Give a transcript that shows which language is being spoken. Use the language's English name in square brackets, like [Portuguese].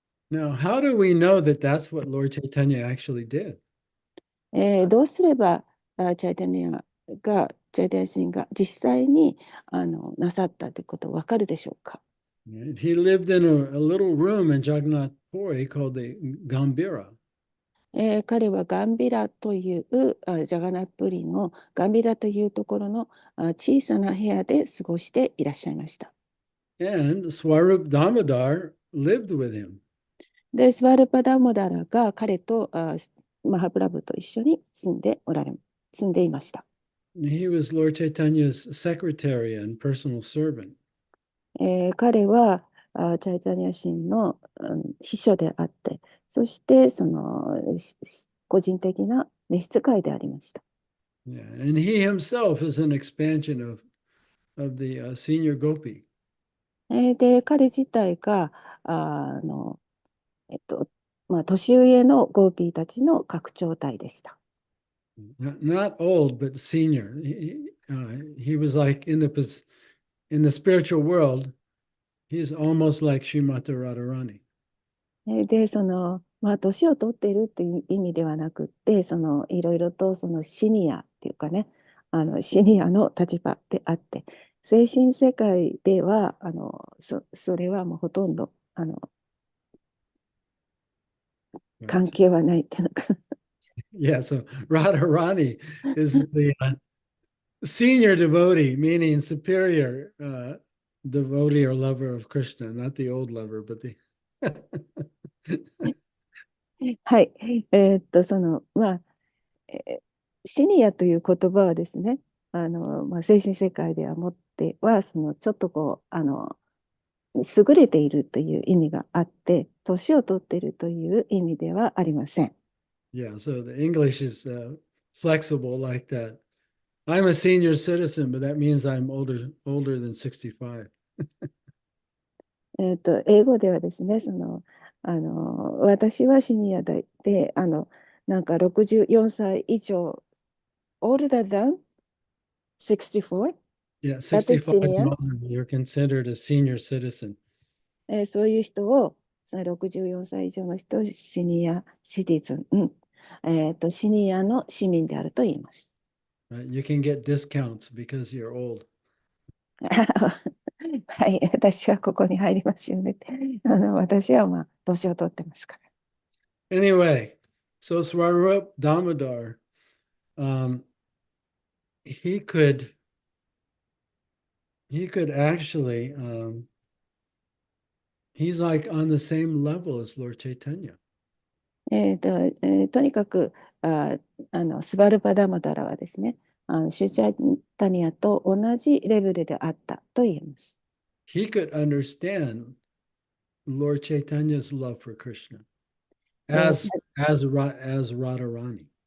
[English] Now, how do we know that that's what Lord Chaitanya actually did? [Japanese] どうすればチャイタニア神が実際になさったということわかるでしょうか。 [English] He lived in a little room in Jagannath Puri called the Gambira. [Japanese] 彼はガンビラというジャガナップリのガンビラというところの小さな部屋で過ごしていらっしゃいました。 [English] And Swarup Damodar lived with him. [Japanese] で、スワルパダモダラが彼とマハプラブと一緒に住んでいました。 [English] He was Lord Chaitanya's secretary and personal servant. [Japanese] 彼はチャイタニア神の秘書であって、そしてその個人的な召使いでありました。 [English] Yeah, and he himself is an expansion of the senior gopi. [Japanese] で、彼自体が年上のゴーピーたちの拡張体でした。 [English] Not old, but senior. He was like in the spiritual world, he's almost like Srimati Radharani. [Japanese] で、年を取っているっていう意味ではなくって、いろいろとシニアっていうかね、シニアの立場であって、精神世界では、それはもうほとんど、関係はないっていうのか。 [English] Yeah, so Radharani is the senior devotee, meaning superior devotee or lover of Krishna, not the old lover, but the [Japanese] はい。シニアという言葉はですね、精神世界ではもっては、ちょっと優れているという意味があって、年を取っているという意味ではありません。 [English] Yeah, so the English is flexible like that. I'm a senior citizen, but that means I'm older than 65. [Japanese] 英語ではですね、私はシニアで、なんか64歳以上、 [English] older than 64? Yeah, That is 65 senior. and older, you're considered a senior citizen. [Japanese] そういう人を、64歳以上の人をシニアシティズン、シニアの市民であると言います。 [English] Right? You can get discounts because you're old. [Japanese] はい、私はここに入りますよねって。私は年を取ってますから。 [English] Anyway, so Swarup Damodar, he could actually, he's like on the same level as Lord Chaitanya. [Japanese] とにかくスバルパダマダラはですね、シュチャイタニアと同じレベルであったと言えます。 [English] He could understand Lord Chaitanya's love for Krishna as Radharani.